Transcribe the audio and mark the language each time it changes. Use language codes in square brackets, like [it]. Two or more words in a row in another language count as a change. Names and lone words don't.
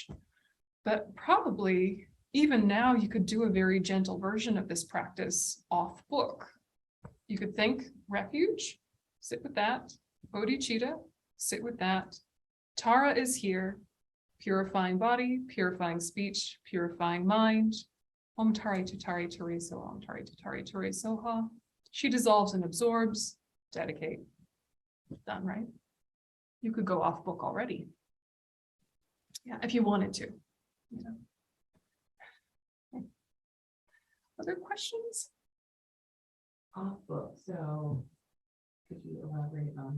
[en] But probably even now you could do a very gentle version of this practice off book. You could think refuge, sit with that. Bodhicitta, sit with that. Tara is here, purifying body, purifying speech, purifying mind. [sa] Om Tari Tutari Turi Soha, Om Tari Tutari Turi Soha. [en] She dissolves and absorbs, dedicate. Done, right? You could go off book already. Yeah, if you wanted to. You know. Okay. Other questions? Off book, so could you elaborate on